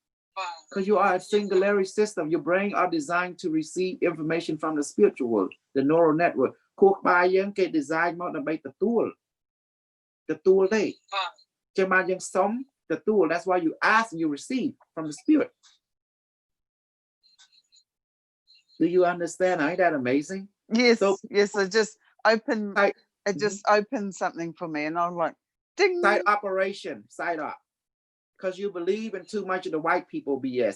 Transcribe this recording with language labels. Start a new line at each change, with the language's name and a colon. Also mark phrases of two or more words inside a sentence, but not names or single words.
English: Because you are a singularity system. Your brain are designed to receive information from the spiritual world, the neural network.
Khmer: ខួរក្បាលយើងគេ design មកដើម្បីទទួលទេ ចឹងបានយើងសុំទទួល
English: that's why you ask and you receive from the spirit. Do you understand? Ain't that amazing? Yes, So, yes. It just opened something for me, and I'm like, ding. Side operation, side up. Because you believe in too much of the white people BS.